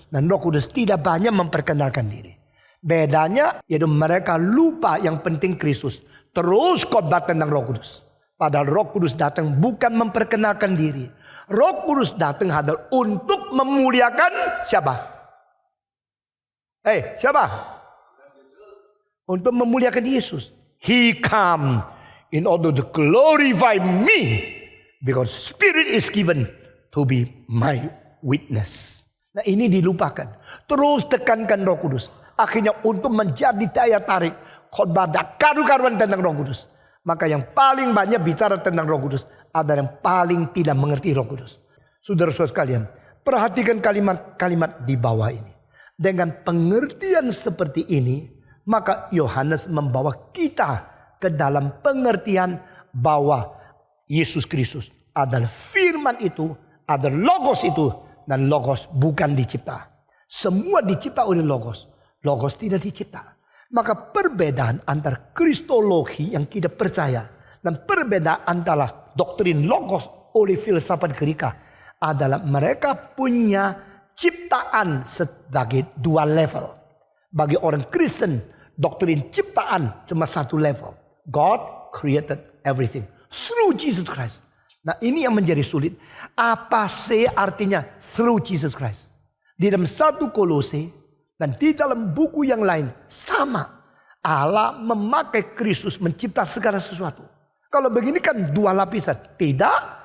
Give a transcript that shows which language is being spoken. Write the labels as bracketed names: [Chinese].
[Indonesian] Dan Roh Kudus tidak banyak memperkenalkan diri. Bedanya yaitu mereka lupa yang penting Kristus. Terus khotbah tentang Roh Kudus. Padahal Roh Kudus datang bukan memperkenalkan diri. Roh Kudus datang adalah untuk memuliakan siapa? Siapa? Untuk memuliakan Yesus. [English] He come in order to glorify me. Because Spirit is given to be my witness. [Indonesian] Nah, ini dilupakan. Terus tekankan Roh Kudus. Akhirnya untuk menjadi daya tarik. Khotbah karu-karuan tentang Roh Kudus. Maka yang paling banyak bicara tentang Roh Kudus ada yang paling tidak mengerti Roh Kudus. Saudara-saudara sekalian, perhatikan kalimat-kalimat di bawah ini. Dengan pengertian seperti ini, maka Yohanes membawa kita ke dalam pengertian bahwa Yesus Kristus adalah firman itu, adalah logos itu, dan logos bukan dicipta. Semua dicipta oleh logos. Logos tidak dicipta. Maka perbedaan antara kristologi yang kita percaya dan perbedaan antara doktrin logos oleh filsafat Greka adalah mereka punya ciptaan sebagai dua level. Bagi orang Kristen, doktrin ciptaan cuma satu level. [English] God created everything through Jesus Christ. [Indonesian] Nah, ini yang menjadi sulit. Apa sih artinya [English] through Jesus Christ? [Indonesian] Di dalam 1 Kolose dan di dalam buku yang lain sama. Allah memakai Kristus mencipta segala sesuatu. Kalau begini kan dua lapisan. Tidak.